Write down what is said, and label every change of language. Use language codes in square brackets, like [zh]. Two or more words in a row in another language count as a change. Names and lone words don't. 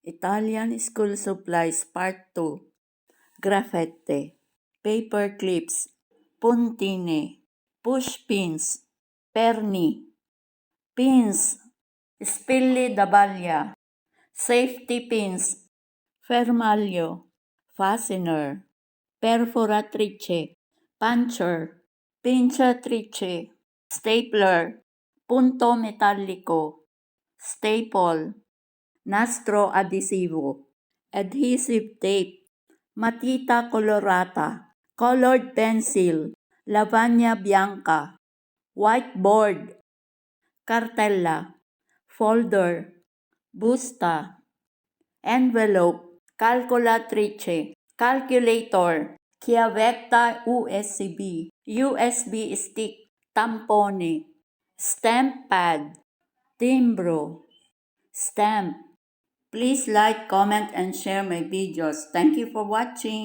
[en] Italian School Supplies Part 2, Graffette, Paper Clips, Puntine, Push Pins, Perni, Pins, [it] Spilli da Baglia, [en] Safety Pins, [it] Fermaglio, Fastener, Perforatrice, Puncher, Pinciatrice, Stapler, Punto Metallico, Staple, Nastro adhesivo, [en] adhesive tape, [it] matita colorata, [en] colored pencil, [it] lavagna bianca, [en] whiteboard, cartella, folder, busta, envelope, calculatrice, calculator, chiavetta USB stick, tampone, stamp pad, timbro, stamp. Please like, comment, and share my videos. Thank you for watching.